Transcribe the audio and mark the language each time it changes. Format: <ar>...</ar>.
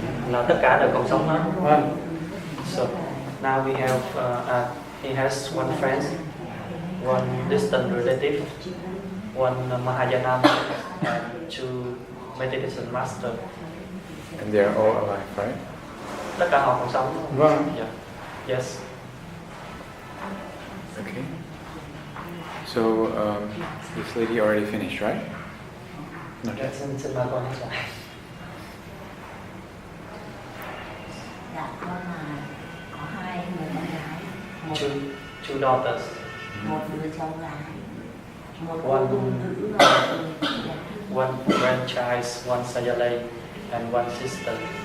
<vi>là tất cả đều còn sống hết.</vi> <en>So now we have he has one friend, one distant relative, one Mahayana, and two meditation master. And they are all alive, right?</en> <vi>Tất cả họ còn sống. Vâng.</vi> <en>Yeah. Yes. Okay. So this lady already finished, right? Not yet.</en> <vi>Xin mời con lại. Dạ, con là có hai người con gái.</vi> <en>Two daughters.</en> <vi>Một đứa cháu gái. một cô tu nữ và một người chị gái.</vi> <en>One grandchild, one sayalay, and one sister.</en>